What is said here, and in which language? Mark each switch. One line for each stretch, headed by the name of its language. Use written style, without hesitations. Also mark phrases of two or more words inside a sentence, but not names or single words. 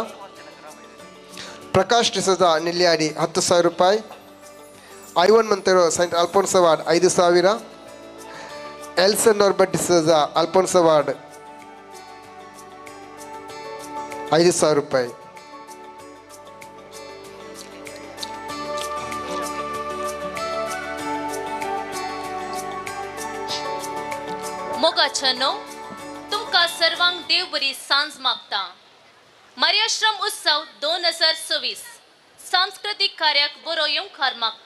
Kannada: ಪ್ರಕಾಶ್ ಡಿಸೋಜಾ ನಿಲ್ಯಾಡಿ 10,000 ರೂಪಾಯಿ. ಐವನ್ ಮಂತೆರೋ ಸೆಂಟ್ ಅಲ್ಫೋನ್ಸ್ ಅವಾರ್ಡ್ 5,000. ಎಲ್ಸನ್ ನಾರ್ಬರ್ಟ್ ಡಿಸೋಜಾ ಅಲ್ಫೋನ್ಸ್ ಅವಾರ್ಡ್ 5,000 ರೂಪಾಯಿ.
Konkani: मोगाचनो तुमका सर्वांक देव बरी सांज मागता. मर्याश्रम उत्सव 2024 सांस्कृतिक कार्याक बरो येवकार मागता.